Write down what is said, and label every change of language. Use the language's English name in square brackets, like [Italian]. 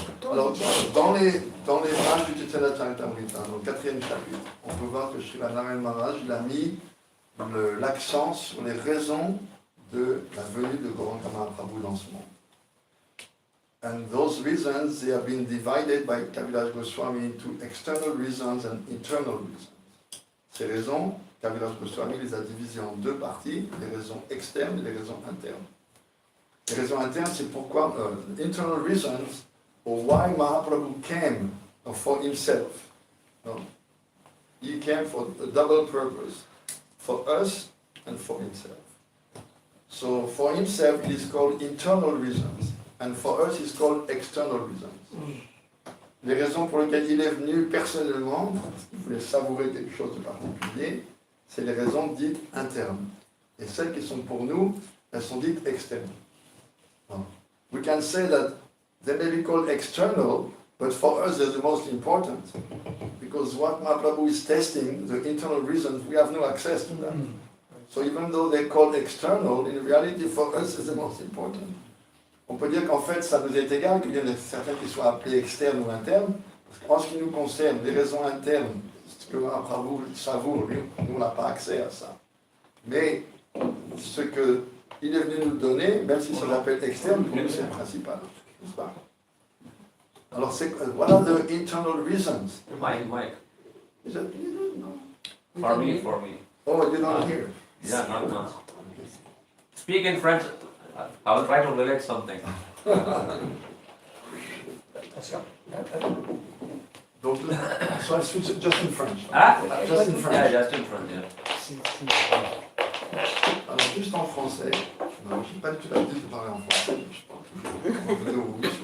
[French] Alors, dans les pages du Chaitanya Charitamrita, dans le 4e chapitre, on peut voir que Srila Narayan Maharaj il a mis l'accent sur les raisons de la venue de Gauranga Mahaprabhu dans ce monde. [English] And those reasons, they have been divided by Kaviraj Goswami into external reasons and internal reasons. [French] Ces raisons, Kaviraj Goswami les a divisées en deux parties, les raisons externes et les raisons internes. Les raisons internes, c'est pourquoi, [English] internal reasons, or why Mahaprabhu came for himself. No? He came for a double purpose, for us and for himself. So for himself, it is called internal reasons, and for us, it's called external reasons. [French] Les raisons pour lesquelles il est venu personnellement, il voulait savourer quelque chose de particulier, c'est les raisons dites internes. Et celles qui sont pour nous, elles sont dites externes. [English] We can say that they may be called external, but for us they're the most important. Because what Mahaprabhu is testing, the internal reasons, we have no access to that. So even though they're called external, in reality for us it's the most important. [French] On peut dire qu'en fait, ça nous est égal qu'il y en ait certains qui soient appelés externes ou internes, parce qu'en ce qui nous concerne, les raisons internes, ce que Mahaprabhu savoure, nous on n'a pas accès à ça. Mais ce qu'il est venu nous donner, même si ça l'appelle externe, pour nous c'est le principal, n'est-ce pas? [English] Alors, what are the internal reasons? Mike. Is that, you don't know? For me. Oh, you don't hear? Yeah, not. Speak in French. I will try to relate something. Donc, so I switch it just in French. Ah? Just in French. Yeah, just in front, yeah. [French] Alors, juste en français, non, je n'ai pas du tout l'habitude de parler en français, je parle toujours.